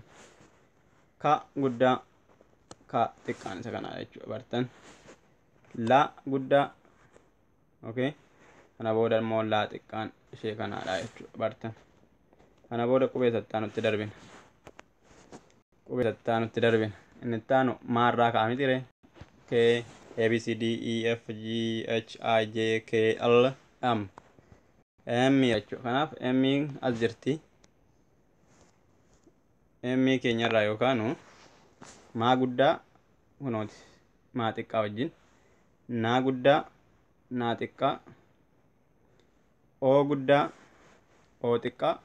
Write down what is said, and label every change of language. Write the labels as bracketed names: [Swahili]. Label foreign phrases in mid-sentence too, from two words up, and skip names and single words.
[Oromo] Ka guddaa, ka xiqqaan isa kanaadha jechuudha. Bartan. La guddaa. Okay. Kana booda immoo laa xiqqaan ishee kanaadha jechuudha. Bartan. Kana booda qubee sattaanutti darbina. Qubee sattaanutti darbina. Inni itti aanu maarraa ka'a miti ree. K, A, B, C, D, E, F, G, H, I, J, K, L, M. M jechuudha. Kanaaf M as jirti. M keenyarraa yookaanu maa guddaa kunooti maa xiqqaa wajjin. Naa guddaa, naa xiqqaa. O guddaa, O xiqqaa.